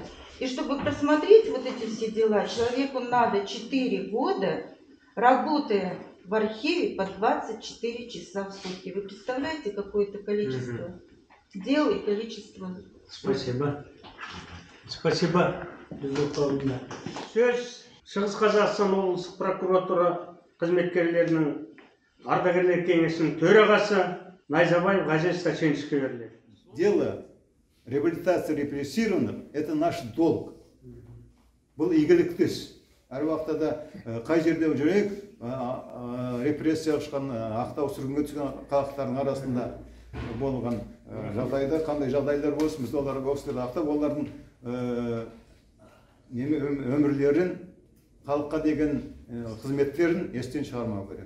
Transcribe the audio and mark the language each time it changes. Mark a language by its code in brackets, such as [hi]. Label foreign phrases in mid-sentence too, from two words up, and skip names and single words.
[ru] И чтобы просмотреть вот эти все дела, человеку надо 4 года, работая в архиве по 24 часа в сутки. Вы представляете, какое-то количество дел и количество... Спасибо. Спасибо, Любовь Павловна. [kk] Сөз Шығыс Қазақстан облыстық прокуратура қызметкерлерінің ардагерлер кеңесінің төрағасы Найзабаев Ғазез Стаченчикке беріледі. [ru] Дело реабилитации репрессированных – это наш долг. [kk] Бұл игілікті іс. Әр уақытта да қай жерде жүрек, репрессия ұшқан, ақтау сүргінге түскен халықтардың арасында болған жағдайда, қандай жағдайлар болсын, біз оларға өксілерді ақтап, олардың өмірлерін, халыққа деген қызметтерін естен шығармау керек.